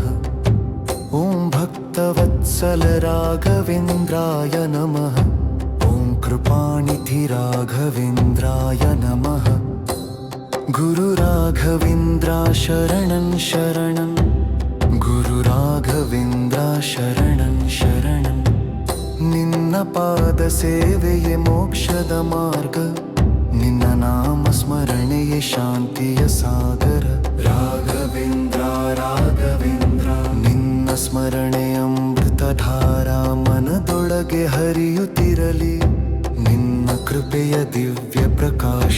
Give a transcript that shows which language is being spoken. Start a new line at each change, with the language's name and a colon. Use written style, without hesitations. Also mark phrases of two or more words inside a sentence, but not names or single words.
Sanskrit: ॐ भक्तवत्सल राघवेन्द्राय नमः। ॐ कृपानिधि राघवेन्द्राय नमः। गुरु राघवेन्द्रा शरणं शरणं, गुरु राघवेन्द्रा शरणं शरणं।
Kannada: ನಿನ್ನ ಪಾದ ಸೇವೆಯೇ ಮೋಕ್ಷದ ಮಾರ್ಗ, ನಿನ್ನ ನಾಮ ಸ್ಮರಣೆಯೇ ಶಾಂತಿಯ ಸಾಗರ. ರಾಘವೇಂದ್ರ ರಾಘವೇಂದ್ರ ನಿನ್ನ ಸ್ಮರಣೆ ಅಮೃತಧಾರ ಮನದೊಳಗೆ ಹರಿಯುತ್ತಿರಲಿ, ನಿನ್ನ ಕೃಪೆಯ ದಿವ್ಯ ಪ್ರಕಾಶ.